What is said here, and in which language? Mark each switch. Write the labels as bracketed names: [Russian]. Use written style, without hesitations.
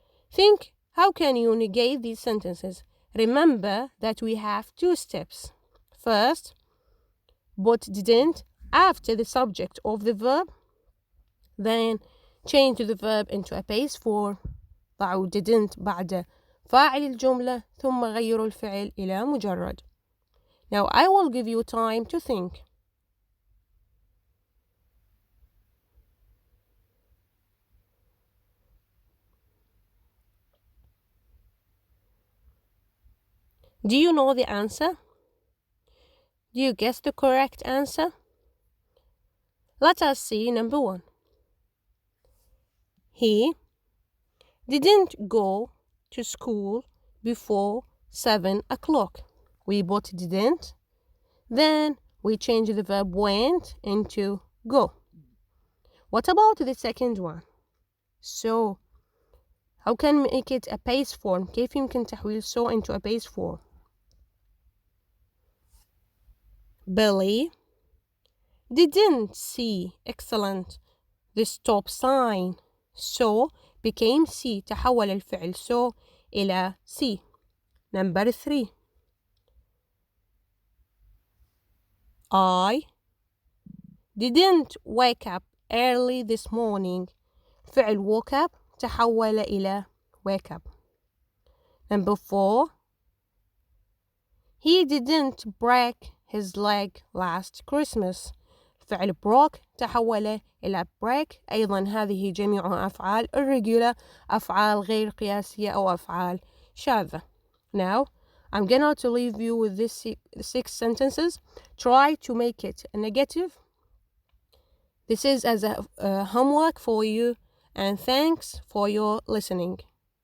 [English] Think, how can you negate these sentences? Remember that we have 2 steps. First, put didn't after the subject of the verb. Then, change the verb into a base form. [Arabic] ضعوا didn't بعد فاعل الجملة ثم غيروا الفعل إلى مجرد. [English] Now I will give you time to think. Do you know the answer? Do you guess the correct answer? Let us see number 1. He didn't go to school before 7 o'clock. We put didn't. Then we change the verb went into go. What about the second one? So, how can we make it a base form? [Arabic] كيف يمكن تحويل [English] so into a base form? Billy didn't see, excellent, the stop sign. So became see. [Arabic] تحول الفعل so إلى see. [English] Number 3. I didn't wake up early this morning. [Arabic] فعل woke up تحول إلى wake up. [English] Number 4. He didn't break his leg last Christmas. [Arabic] فعل broke تحول إلى break. أيضا هذه جميعها أفعال irregular، أفعال غير قياسية أو أفعال شاذة. [English] Now I'm gonna to leave you with these 6 sentences. Try to make it a negative. This is as a homework for you, and thanks for your listening.